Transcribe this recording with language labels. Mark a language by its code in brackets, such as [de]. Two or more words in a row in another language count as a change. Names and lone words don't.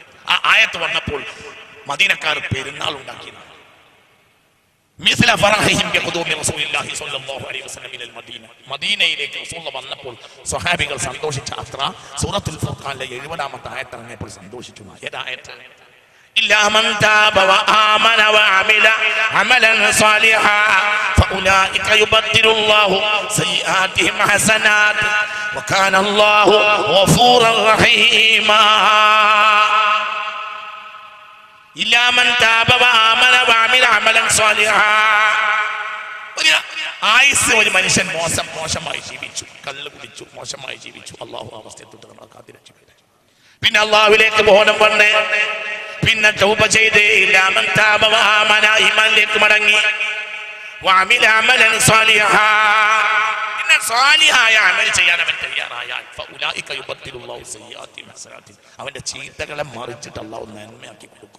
[ml] ആ ആയത്ത് വന്നപ്പോൾ മദീനക്കാർ പെരുന്നാൾ ഉണ്ടാക്കി. മദീനയിലേക്ക് റസൂൽ വന്നപ്പോൾ സ്വഹാബികൾ സന്തോഷിച്ച അത്ര സൂറത്തുൽ ഫുർഖാനിലെ 70-ാമത്തെ ആയത്ത് ഇറങ്ങിയപ്പോൾ സന്തോഷിച്ചു. ഏതായത്ത്? [ar] إلا من تاب وآمن وعمل عملا صالحا فأولئك يبدل الله سيئاتهم حسنات وكان الله غفورا رحيما. إلا من تاب وآمن وعمل عملا صالحا. [ml] ആയുസ് ഒരു മനുഷ്യൻ മോശമായി ജീവിച്ചു, കള്ള് കുടിച്ചു, മോശമായി ജീവിച്ചു, അള്ളാഹു അവസ്ഥയെ തൊട്ട് നമ്മളെ കാത്തിരക്ഷിക്കട്ടെ. പിന്നെ അള്ളാഹുവിലേക്ക് ബോധം വന്ന് പിന്നെ തൗബ ചെയ്ത് ഈമാനിലേക്ക് മടങ്ങി [ar] وعمل عملا صالحا, [ml] പിന്നെ സാലിഹായ അമൽ ചെയ്യാൻ അവൻ തയ്യാറായാൽ [ar] فأولئك يبدل الله سيئاتهم حسنات, [ml] അവന്റെ ചീത്തകളെ മറിച്ചിട്ട് അള്ളാഹു നന്മയാക്കി കൊടുക്കും.